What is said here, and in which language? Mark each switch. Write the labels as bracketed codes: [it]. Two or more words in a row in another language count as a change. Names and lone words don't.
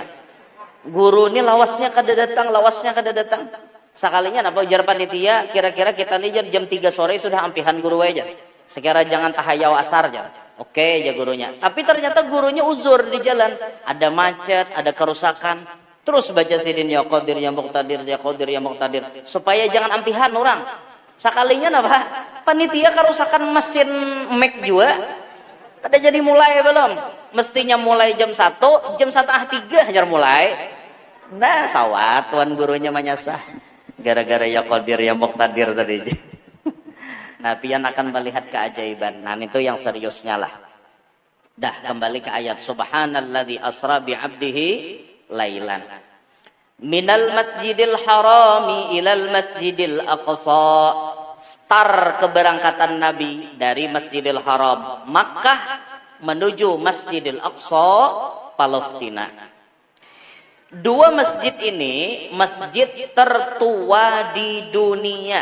[bjn] Guru ini lawasnya kada datang. Sekalinya apa ujar panitia, kira-kira kita nih jam 3 sore sudah ampihan guru aja. Sekira jangan tahayau asar aja. Oke ya gurunya. Tapi ternyata gurunya uzur di jalan. Ada macet, ada kerusakan. Terus baca sidin [ar] يا قادر يا مقتدر يا قادر يا مقتدر. [bjn] Supaya jangan ampihan orang. Sekalinya apa? Panitia kerusakan mesin mic juga. Kada jadi mulai belum. Mestinya mulai jam 1, jam 1:03 hajar mulai. Nah, sawat tuan gurunya menyasah. Gara-gara [ar] يا قادر يا مقتدر [bjn] tadi. Nah, pian akan melihat keajaiban. Nah, itu yang seriusnya lah. Dah kembali ke ayat [ar] سبحان الذي أسرى بعبده ليلا من المسجد الحرام إلى المسجد الأقصى. [id] Start keberangkatan Nabi dari Masjidil Haram Makkah menuju Masjidil Aqsa Palestina. Dua masjid ini masjid tertua di dunia.